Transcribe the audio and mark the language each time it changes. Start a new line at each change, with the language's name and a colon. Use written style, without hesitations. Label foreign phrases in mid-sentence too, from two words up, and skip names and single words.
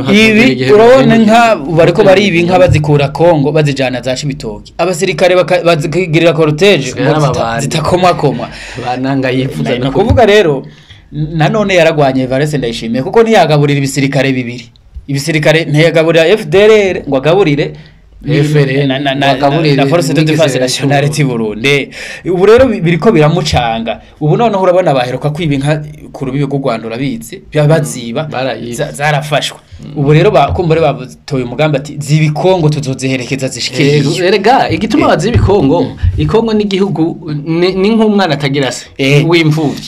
Rundi: ibi urabona nka bariko bari ibi nka bazikura Kongo bazijana za Cibitoki abasirikare bazigirira cortege zitakomwa bananga yifuza no kuvuga rero nanone yaragwanye Evariste Ndayishimiye kuko ntiyagaburira ibisirikare bibiri ibisirikare ntiyagaburira FDLR ngo agaburire na
French: force de défense nationale
Rundi: ti Burundi ubu rero biriko biramucanga ubu noneho urabona baheruka kwibinka ku rubibe rwo Rwanda urabizi baziba zarafashwa ubu rero bakumbure batoye umugambi ati zibikongo tuzoziherekeza zishikije erega igituma bazibikongo ikongo ni gihugu ni nk'umwana atagira se w'imfuvyi